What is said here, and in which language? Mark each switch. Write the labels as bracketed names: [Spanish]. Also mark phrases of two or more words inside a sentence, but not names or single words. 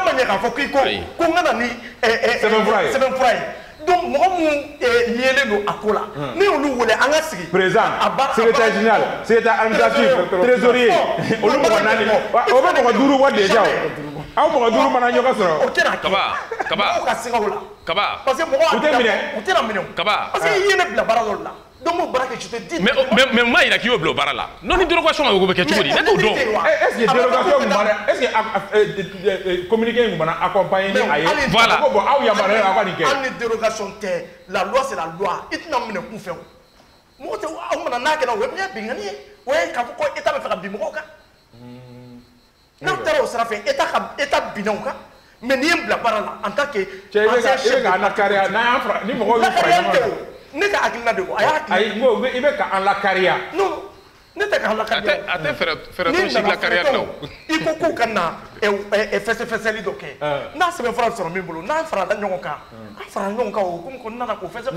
[Bambara] n'a ma ɲɛ k'a fɔ k'i ko n kana ni sɛbɛnfura ye donc mɔgɔ mun yelen don a ko la ne y'olu wele an ka sigi [French] président secrétaire général secrétaire administratif trésorier [Bambara] olu mɔgɔ 4 o bɛ mɔgɔ 5 wa déjà o aw mɔgɔ 5 mana ɲɔgɔn sɔrɔ o tɛna kaba mɔgɔw ka siga o la kaba [French] parce que mɔgɔw [Bambara] u tɛ minɛ u tɛna minɛ o kaba [French] parce que [Bambara] i ye ne bila baara dɔ la donc m'o baara kɛ [French] je te dis [Bambara] mais m'a yira k'i y'o bila o baara la non ni dérogation ma bɛ kɛ cogo di ne t'o dɔn [French] est ce que dérogation [Bambara] mun bana [French] est ce que communiqué [Bambara] mun bana [French] accompagner [Bambara] ni a ye [French] voilà [Bambara] ko bon aw yamaruyalen aw ka nin kɛ hali ni dérogation tɛ [French] la loi c'est la loi [Bambara] i tɛna minɛ kun fɛ o mɔgɔ tɛ aw mana n'a kɛra o ye bingani ye o ye k'a fɔ ko état bɛ fɛ ka bin mɔgɔw kan n'aw taara o sira fɛ état binna o kan mais n'i ye n bila baara la [French] en tant que [Bambara] cɛ i bɛ ka an lakariya n'an y'a fara ni mɔgɔw y'u fara ɲɔgɔn kan ne ka hakilina de o a y'a ayi n ko i bɛ ka an lakariya non ne tɛ k'an lakariya a tɛ fɛɛrɛ tɔn si lakariya la i ko k'u ka na fɛsɛfɛsɛli dɔ kɛ n'a sɛbɛnfura sɔrɔ min bolo n'a farala ɲɔgɔn kan an farala ɲɔgɔn kan o hukumu kɔnɔna na k'o fɛsɛfɛsɛ